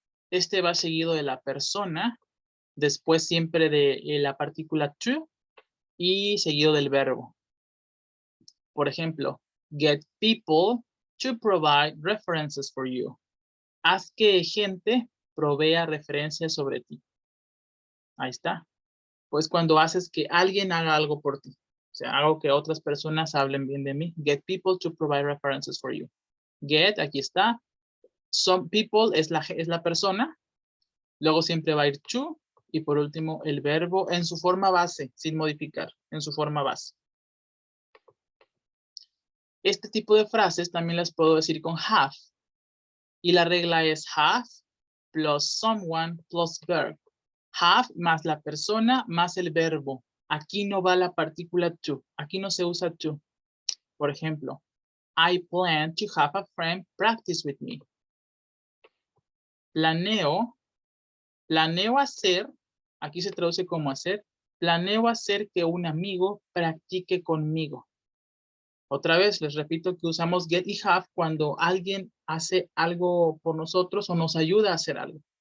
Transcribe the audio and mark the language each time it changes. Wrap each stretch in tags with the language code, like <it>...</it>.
<es>Este va seguido de la persona, después siempre de la partícula to y seguido del verbo. Por ejemplo,</es> <en>get people to provide references for you.</en> <es>Haz que gente provea referencias sobre ti. Ahí está. Pues cuando haces que alguien haga algo por ti. O sea, hago que otras personas hablen bien de mí.</es> <en>Get people to provide references for you.</en> <es>Get, aquí está. Some people es la persona. Luego siempre va a ir to. Y por último, el verbo en su forma base, sin modificar, en su forma base. Este tipo de frases también las puedo decir con have. Y la regla es have plus someone plus verb. Have más la persona más el verbo. Aquí no va la partícula to. Aquí no se usa to. Por ejemplo,</es> <en>I plan to have a friend practice with me.</en> <es>Planeo hacer, aquí se traduce como hacer, planeo hacer que un amigo practique conmigo. Otra vez, les repito que usamos get y have cuando alguien hace algo por nosotros o nos ayuda a hacer algo.</es>